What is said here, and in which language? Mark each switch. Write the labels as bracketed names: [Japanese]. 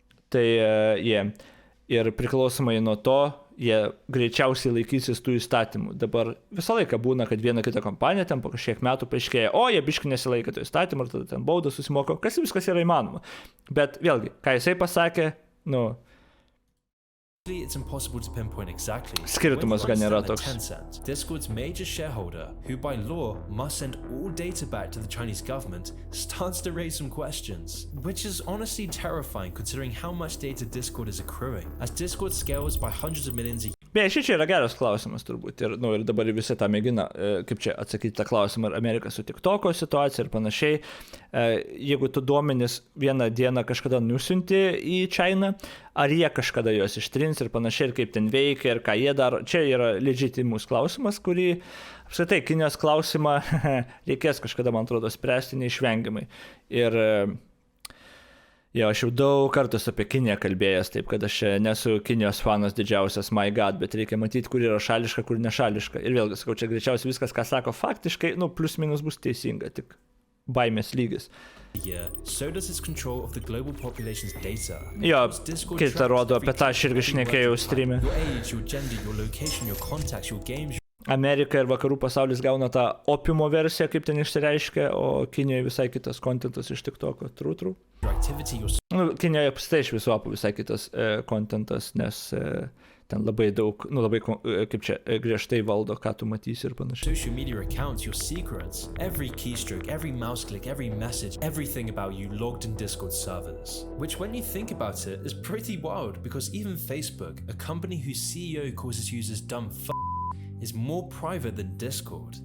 [Lithuanian] Tai jie ir priklausomai nuo to, jie greičiausiai laikysis tų įstatymų. Dabar visą laiką būna, kad viena kita kompanija ten po kažkiek metų paaiškėja, jie biški nesilaikė to įstatymų ir tada ten baudą susimoko, kas viskas yra įmanoma. Bet vėlgi, ką jisai pasakė, [English] It's impossible to pinpoint exactly. [Lithuanian] Skirtumas gan nėra toks. [English] Tencent, Discord's major shareholder, who by law must send all data back to the Chinese government, starts to raise some questions, which is honestly terrifying considering how much data Discord is accruing, as Discord scales by hundreds of millions a year. [Lithuanian] Beje, čia yra geras klausimas turbūt ir dabar visi tą mėgina, kaip čia atsakyti tą klausimą, ar Amerika su TikToko situacija ir panašiai. Jeigu tu duomenis vieną dieną kažkada nusiunti į China, ar jie kažkada juos ištrins ir panašiai, ir kaip ten veikia, ir ką jie daro. Čia yra legitimus klausimas, kurį apskritai Kinijos klausimą reikės kažkada, man atrodo, spręsti neišvengiamai. Ir aš jau daug kartus apie Kiniją kalbėjęs, taip kad aš nesu Kinijos fanas didžiausias, [English] my God, [Lithuanian] bet reikia matyti, kur yra šališka, kur nešališka. Ir vėlgi, sakau, čia greičiausiai viskas, ką sako faktiškai, plus minus bus teisinga, tik baimės lygis. [English] So does its control of the global population's data. [Lithuanian] Jo, kitą rodo, apie tą aš irgi šnekėjau streame. [English] Your age, your gender, your location, your contacts, your games. [Lithuanian] Amerika ir vakarų pasaulis gauna tą opiumo versiją, kaip ten išsireiškia, o Kinijoje visai kitas kontentas iš TikToko. True. Kinijoje apstai iš viso visai kitas kontentas, nes ten labai daug, labai kaip čia griežtai valdo, ką tu matysi ir panašiai. [English] Social media accounts, your secrets, every keystroke, every mouse click, every message, everything about you logged in Discord servers. Which when you think about it is pretty wild, because even Facebook, a company whose CEO calls its users dumb is more private than Discord.